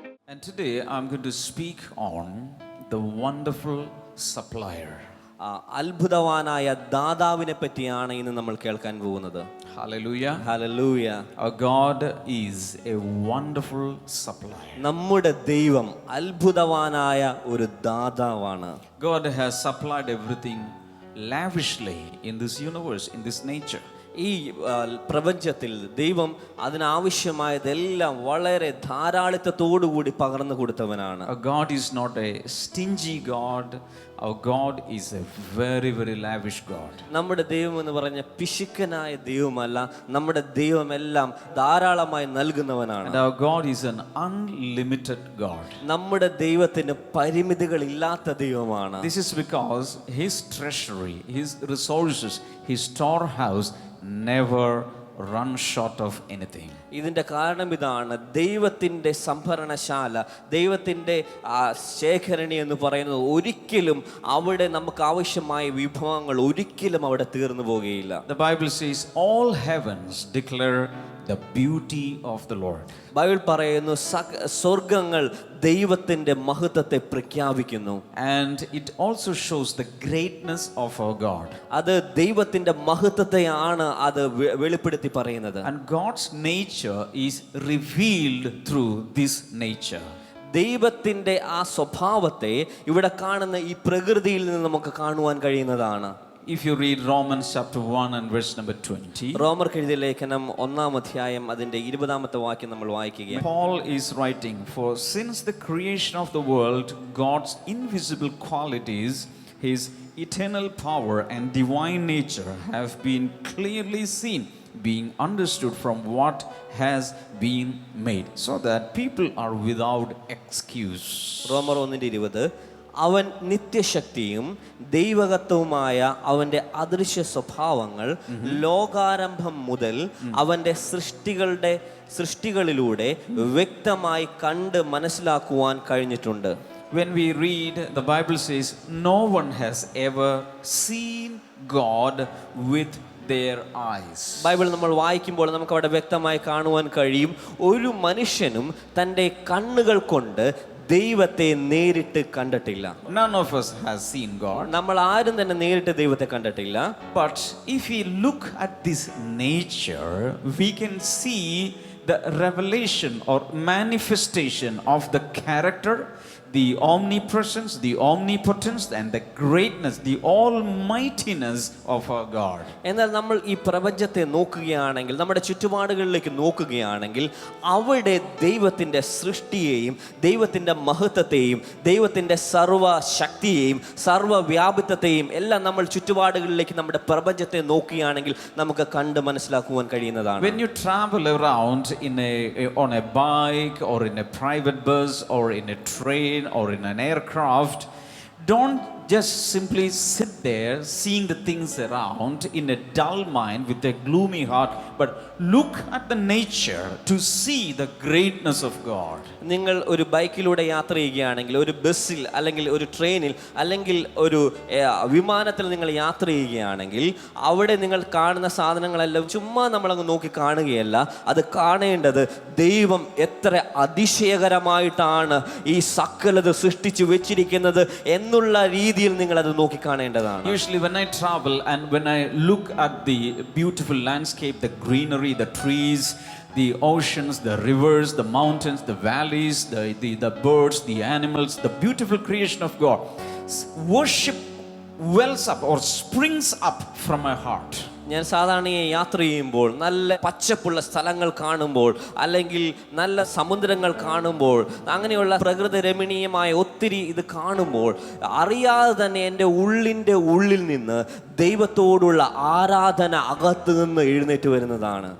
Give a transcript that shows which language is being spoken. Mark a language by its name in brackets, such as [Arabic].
[English] And today I'm going to speak on the wonderful supplier. [Malayalam] അത്ഭുതവാനായ ദാതാവിനെ പറ്റിയാണ് ഇന്ന് നമ്മൾ കേൾക്കാൻ പോകുന്നത്. [English] Hallelujah. [Malayalam] Hallelujah. [English] Our God is a wonderful supplier. [Malayalam] നമ്മുടെ ദൈവം അത്ഭുതവാനായ ഒരു ദാതാവാണ്. [English] God has supplied everything lavishly in this universe, in this nature. [Malayalam] ഈ പ്രപഞ്ചത്തിൽ ദൈവം അതിനാവശ്യമായതെല്ലാം വളരെ ധാരാളിത്തത്തോടുകൂടി പകർന്നു കൊടുത്തവനാണ്. [English] Our God is not a stingy God. Our God is a very, very lavish God. [Malayalam] നമ്മുടെ ദൈവം എന്ന് പറഞ്ഞ പിശുക്കനായ ദൈവമല്ല, നമ്മുടെ ദൈവം എല്ലാം ധാരാളമായി നൽകുന്നവനാണ്. [English] And our God is an unlimited God. [Malayalam] നമ്മുടെ ദൈവത്തിന് പരിമിതികളില്ലാത്ത ദൈവമാണ്. [English] This is because His treasury, His resources, His storehouse never run short of anything. [Malayalam] ഇതിൻ്റെ കാരണം ഇതാണ്, ദൈവത്തിൻ്റെ സംഭരണശാല, ദൈവത്തിൻ്റെ ശേഖരണി എന്ന് പറയുന്നത് ഒരിക്കലും അവിടെ നമുക്ക് ആവശ്യമായ വിഭവങ്ങൾ ഒരിക്കലും അവിടെ തീർന്നു പോകുകയില്ല. [English] The Bible says all heavens declare the beauty of the Lord. [Malayalam] Bible പറയുന്നു സ്വർഗങ്ങൾ ദൈവത്തിൻ്റെ മഹത്വത്തെ പ്രഖ്യാപിക്കുന്നു. [English] And it also shows the greatness of our God. [Malayalam] അത് ദൈവത്തിൻ്റെ മഹത്വത്തെയാണ് അത് വെളിപ്പെടുത്തി പറയുന്നത്. [English] And God's nature is revealed through this nature. [Malayalam] ദൈവത്തിൻ്റെ ആ സ്വഭാവത്തെ ഇവിടെ കാണുന്ന ഈ പ്രകൃതിയിൽ നിന്ന് നമുക്ക് കാണുവാൻ കഴിയുന്നതാണ്. [English] If you read Romans chapter 1 and verse number 20, [Malayalam] റോമർക്ക് എഴുതിയ ലേഖനം 1-ാം അധ്യായം അതിന്റെ 20-ാമത്തെ വാക്യം നമ്മൾ വായിക്കുകയാണ്. [English] Paul is writing, for since the creation of the world, God's invisible qualities, His eternal power and divine nature have been clearly seen, being understood from what has been made, so that people are without excuse. [Malayalam] റോമർ 1:20, അവൻ നിത്യശക്തിയും ദൈവകത്വവുമായ അവൻ്റെ അദൃശ്യ സ്വഭാവങ്ങൾ ലോകാരംഭം മുതൽ അവൻ്റെ സൃഷ്ടികളിലൂടെ വ്യക്തമായി കണ്ട് മനസ്സിലാക്കുവാൻ കഴിഞ്ഞിട്ടുണ്ട്. [English] When we read, the Bible says, no one has ever seen God with their eyes. [Malayalam] Bible നമ്മൾ വായിക്കുമ്പോൾ നമുക്ക് അവിടെ വ്യക്തമായി കാണുവാൻ കഴിയും, ഒരു മനുഷ്യനും തൻ്റെ കണ്ണുകൾ കൊണ്ട് ദൈവത്തെ നേരിട്ട് കണ്ടിട്ടില്ല. [English] None of us has seen God. [Malayalam] നമ്മൾ ആരും തന്നെ നേരിട്ട് ദൈവത്തെ കണ്ടിട്ടില്ല. [English] But if we look at this nature, we can see the revelation or manifestation of the character, the omnipresence, the omnipotence and the greatness, the almightiness of our God. [Malayalam] എന്നാൽ നമ്മൾ ഈ പ്രപഞ്ചത്തെ നോക്കുകയാണെങ്കിൽ, നമ്മുടെ ചുറ്റുപാടുകളിലേക്ക് നോക്കുകയാണെങ്കിൽ, അവിടെ ദൈവത്തിൻ്റെ സൃഷ്ടിയെയും ദൈവത്തിൻ്റെ മഹത്വത്തെയും ദൈവത്തിൻ്റെ സർവ്വശക്തിയെയും സർവ്വവ്യാപിത്വത്തെയും എല്ലാം നമ്മൾ ചുറ്റുപാടുകളിലേക്ക് നമ്മുടെ പ്രപഞ്ചത്തെ നോക്കുകയാണെങ്കിൽ നമുക്ക് കണ്ട് മനസ്സിലാക്കുവാൻ കഴിയുന്നതാണ്. [English] When you travel around on a bike or in a private bus or in a train or in an aircraft, don't just simply sit there seeing the things around in a dull mind with a gloomy heart, but look at the nature to see the greatness of God. [Malayalam] നിങ്ങൾ ഒരു ബൈക്കിലൂടെ യാത്ര ചെയ്യുകയാണെങ്കിൽ, ഒരു ബസ്സിൽ അല്ലെങ്കിൽ ഒരു ട്രെയിനിൽ അല്ലെങ്കിൽ ഒരു വിമാനത്തിൽ നിങ്ങൾ യാത്ര ചെയ്യുകയാണെങ്കിൽ അവിടെ നിങ്ങൾ കാണുന്ന സാധനങ്ങളെല്ലാം ചുമ്മാ നമ്മളങ്ങ് നോക്കി കാണുകയല്ല. അത് കാണേണ്ടത് ദൈവം എത്ര അതിശയകരമായിട്ടാണ് ഈ സകലത് സൃഷ്ടിച്ചു വെച്ചിരിക്കുന്നത് എന്നുള്ള രീതിയിൽ നിങ്ങൾ അത് നോക്കി കാണേണ്ടതാണ്. [English] Usually when I travel and when I look at the beautiful landscape, the greenery, the trees, the oceans, the rivers, the mountains, the valleys, the birds, the animals, the beautiful creation of God, worship wells up or springs up from my heart. [Malayalam] ഞാൻ സാധാരണ യാത്ര ചെയ്യുമ്പോൾ നല്ല പച്ചപ്പുള്ള സ്ഥലങ്ങൾ കാണുമ്പോൾ അല്ലെങ്കിൽ നല്ല സമുദ്രങ്ങൾ കാണുമ്പോൾ അങ്ങനെയുള്ള പ്രകൃതി രമണീയമായ ഒത്തിരി ഇത് കാണുമ്പോൾ അറിയാതെ തന്നെ എൻ്റെ ഉള്ളിൽ നിന്ന് ദൈവത്തോടുള്ള ആരാധന അകത്ത് നിന്ന് എഴുന്നേറ്റ് വരുന്നതാണ്.